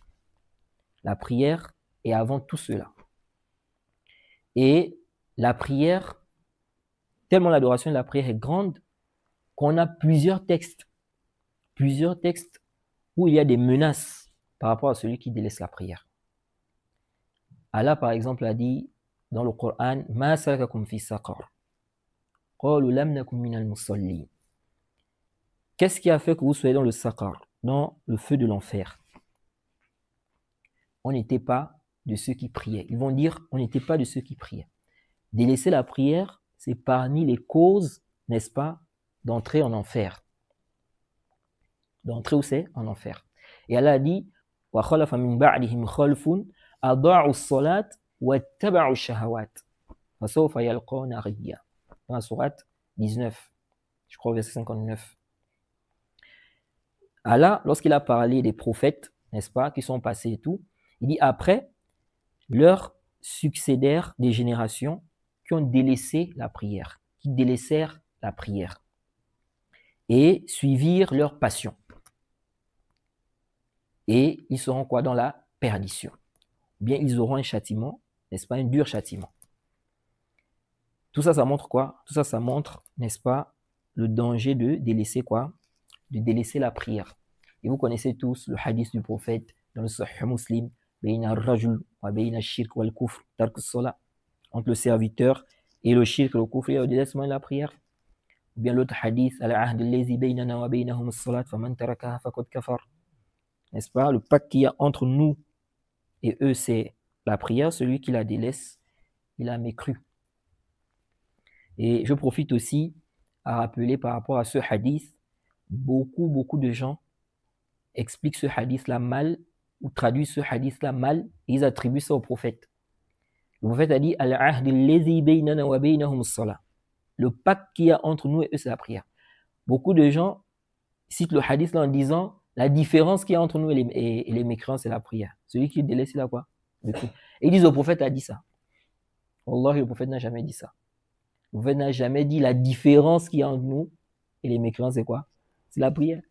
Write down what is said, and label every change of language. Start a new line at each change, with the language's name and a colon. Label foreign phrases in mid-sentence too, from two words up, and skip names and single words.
French: La prière est avant tout cela. Et la prière, tellement l'adoration de la prière est grande, qu'on a plusieurs textes où il y a des menaces par rapport à celui qui délaisse la prière. Allah, par exemple, a dit dans le Coran,
Arabic: ما سلككم في سقر. قالوا لم نك من المصلين.
French: Qu'est-ce qui a fait que vous soyez dans le saqar, dans le feu de l'enfer? On n'était pas de ceux qui priaient. Ils vont dire, on n'était pas de ceux qui priaient. Délaisser la prière, c'est parmi les causes, n'est-ce pas, d'entrer en enfer. D'entrer où c'est? En enfer. Et Allah a dit,
Arabic: وخلف من بعدهم خلف أضاعوا الصلاة واتبعوا الشهوات فسوف يلقون غيا.
French: Dans la sourate 19, je crois verset 59. Allah, lorsqu'il a parlé des prophètes, n'est-ce pas, qui sont passés et tout, il dit après, leur succédèrent des générations qui ont délaissé la prière, qui délaissèrent la prière et suivirent leur passion. Et ils seront quoi? Dans la perdition. Ou bien ils auront un châtiment, n'est-ce pas, un dur châtiment. Tout ça, ça montre quoi? Tout ça, ça montre, n'est-ce pas, le danger de délaisser quoi? De délaisser la prière. Et vous connaissez tous le hadith du prophète dans le Sahih Muslim,
Arabic: بين الرجل وبين الشرك والكفر ترك الصلاة.
French: Entre le serviteur et le shirk, le kufr, et le délaissement de la prière. Ou bien l'autre hadith,
Arabic: العهد الذي بيننا وبينهم الصلاة فمن تركها فقد كفر.
French: N'est-ce pas? Le pacte qu'il y a entre nous et eux, c'est la prière. Celui qui la délaisse, il a mécru. Et je profite aussi à rappeler par rapport à ce hadith, beaucoup de gens expliquent ce hadith-là mal ou traduisent ce hadith-là mal et ils attribuent ça au prophète. Le prophète a dit
Arabic: العهد الذي بيننا وبينهم الصلاة.
French: Le pacte qu'il y a entre nous et eux, c'est la prière. Beaucoup de gens citent le hadith là en disant la différence qu'il y a entre nous et les mécréants, c'est la prière. Celui qui délaisse, il a quoi? Et ils disent au prophète a dit ça. Wallahi, le prophète n'a jamais dit ça. Le prophète n'a jamais dit la différence qu'il y a entre nous et les mécréants, c'est quoi?